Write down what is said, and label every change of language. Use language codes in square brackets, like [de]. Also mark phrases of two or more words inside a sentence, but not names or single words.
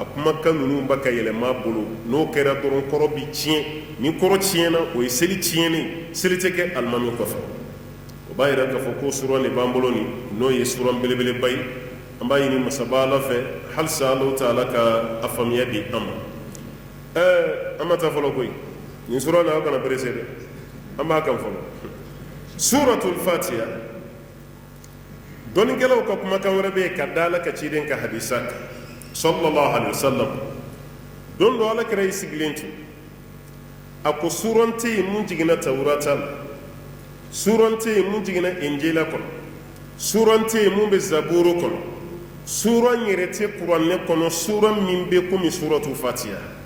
[bm] kumakan ninnu b'a ka yɛlɛma a bolo n'o kɛra dɔrɔn kɔrɔ bi tiɲɛ ni kɔrɔ tiɲɛna o ye seli tiɲɛnen seli tɛ kɛ alimami kɔfɛ o b'a yira k'a fɔ ko suran de b'an bolo nin n'o ye suran belebeleba ye an b'a ɲini masaba ala fɛ halisa [ar] الله تعالى [bm] ka a faamuya di an ma an ma taa fɔlɔ koyi nin suran na aw kana perese dɛ an b'a kan fɔlɔ [ar] سورة الفاتحة [bm] dɔnikɛlaw ka kumakan wɛrɛ bɛ yen ka da ala ka ciden ka hadisa kan [ar] صلى الله عليه وسلم [bm] don dɔ ala kɛra i sigilen tun a ko suran tɛ yen mun jiginna tawurata la suran tɛ yen mun jiginna injila kɔnɔ suran tɛ yen mun bɛ zaburu kɔnɔ suran yɛrɛ tɛ kuranɛ kɔnɔ suran min bɛ komi [ar] سورة فاتحة